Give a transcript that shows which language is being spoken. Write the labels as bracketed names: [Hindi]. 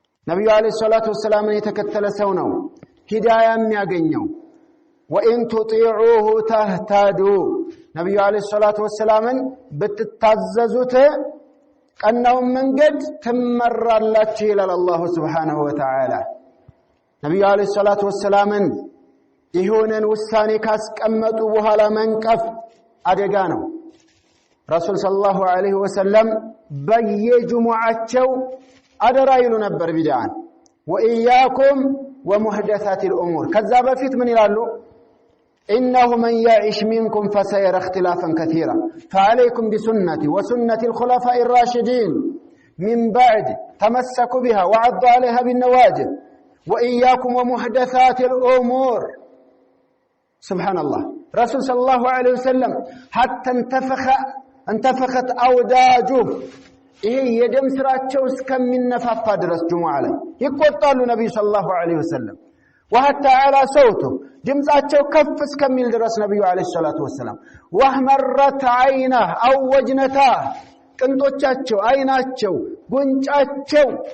[Amharic] ነብዩ አለይሂ ሰላቱ ወሰለምን የተከተለ ሰው ነው ሂዳያ የሚያገኘው። [Arabic] وإن تطيعوه تهتدوا። [Amharic] ነብዩ አለይሂ ሰላቱ ወሰለምን ብትታዘዙት ቀናውን መንገድ ትመራላችሁ ይላል አላህ ሱብሓነሁ ወተዓላ። ነብዩ አለይሂ ሰላቱ ወሰለምን ይሁንን ውሳኔ ካስቀመጡ በኋላ መንቀፍ አደጋ ነው። ረሱል ሰለላሁ ዐለይሂ ወሰለም በየጁሙዓቸው አደራ ይሉ ነበር ቢድዓን። [Arabic] ወኢያኩም ወሙህደሳቲል ኡሙር። [Amharic] ከዛ በፊት ምን ይላሉ? [Arabic] إنه من يعيش منكم فسيرى اختلافا كثيرا فعليكم بسنتي وسنة الخلفاء الراشدين من بعد تمسكوا بها وعضوا عليها بالنواجذ وإياكم ومحدثات الأمور. سبحان الله. رسول صلى الله عليه وسلم حتى انتفخت أوداجه [Amharic] إيه يدم سراتشو እስከሚነፋፋ ድረስ ጁሙዓ ላይ ይቆጣሉ ነብዩ ሰለላሁ ዐለይሂ ወሰለም። [Arabic] وحتى على صوته [Amharic] ድምጻቸው ከፍ እስከሚል ድረስ ነብዩ አለይሂ ሰላቱ ወሰለም [Arabic] ወህመረት አይናህ አው ወጅነታህ [Amharic] ቅንጦቻቸው፣ አይናቸው፣ ጉንጫቸው